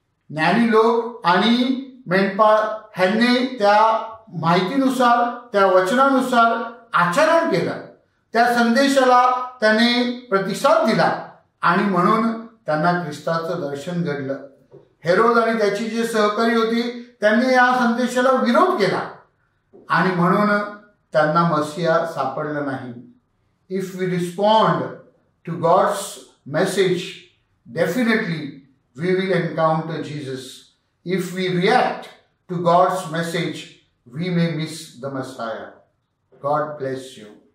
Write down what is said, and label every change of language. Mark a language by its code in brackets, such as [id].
[mr] ज्ञानी लोक आणि मेंढपाळ ह्यांनी त्या माहितीनुसार त्या वचनानुसार आचरण केलं. त्या संदेशाला त्याने प्रतिसाद दिला आणि म्हणून त्यांना ख्रिस्ताचं दर्शन घडलं. हेरोद आणि त्याची जे सहकारी होती त्यांनी या संदेशाला विरोध केला आणि म्हणून त्यांना मसिया सापडला नाही. [en] If we respond to God's message, definitely we will encounter Jesus. If we react to God's message, we may miss the Messiah. God bless you.